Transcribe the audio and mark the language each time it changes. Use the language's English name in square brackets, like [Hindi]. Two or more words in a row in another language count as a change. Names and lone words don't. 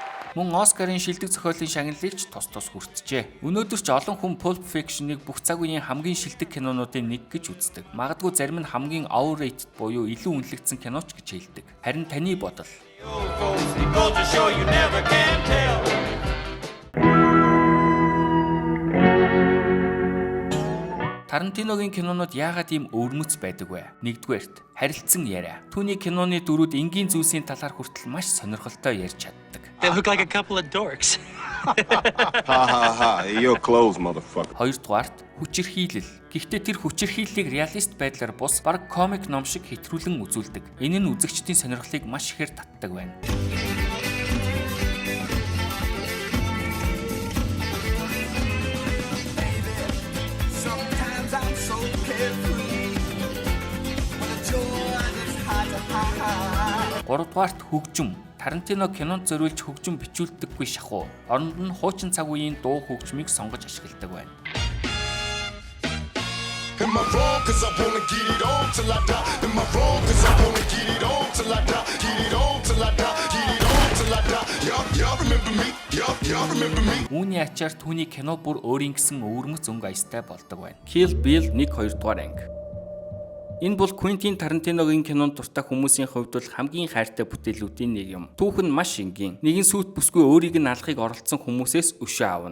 [Mongolian] Мөн Оскарын шилдэг зохиолын шагналыг ч тус хүртжээ. Өнөөдөр ч олон хүн Pulp Fiction-ыг бүх цаг үеийн хамгийн шилдэг кинонуудын нэг гэж үздэг. Магадгүй зарим нь хамгийн overrated буюу илүү үнэлэгдсэн киноч гэж хэлдэг. Харин таны бодол? [English] Old folks, it goes to show you never can tell. [Mongolian] Тарантиногийн кинонууд яагаад ийм өвөрмөц байдаг вэ? Нэгдүгээрт, харилцан яриа. Түүний киноны дөрүүд энгийн зүйлсийн талаар хүртэл маш сонирхолтой ярьж чаддаг. [English] They look like a couple of dorks. Ha ha ha, you're close, motherfucker. [Mongolian] Хоёрдугаарт, хүчирхийлэл. Гэхдээ тэр хүчирхийллийг реалист байдлаар бус бараг комик ном шиг хэтрүүлэн үзүүлдэг. Энэ нь үзэгчдийн сонирхлыг маш ихээр татдаг байна. Гуравдугаарт хөгжим. Тарантино кинонд зориулж хөгжим бичүүлдэггүй шахуу. Оронд нь хуучин цаг үеийн дуу хөгжмийг сонгож ашигладаг байна. [English] Am I wrong? 'Cause I wanna get it on till I die. Am I wrong? 'Cause I wanna get it on till I die. Get it on till I die. Get it on till I die. Y'all remember me? Y'all remember me? [Mongolian] Үүний ачаар түүний кино бүр өөрийн гэсэн өвөрмөц өнгө аястай болдог байна. Kill Bill 1-2 дугаар анги. Энэ бол Quentin Tarantino-гийн кинонд дуртай хүмүүсийн хувьд бол хамгийн хайртай бүтээлүүдийн нэг юм. Түүх нь маш энгийн. Нэгэн сүйт бүсгүй өөрийг нь алахыг оролцсон хүмүүсээс өшөө аавна.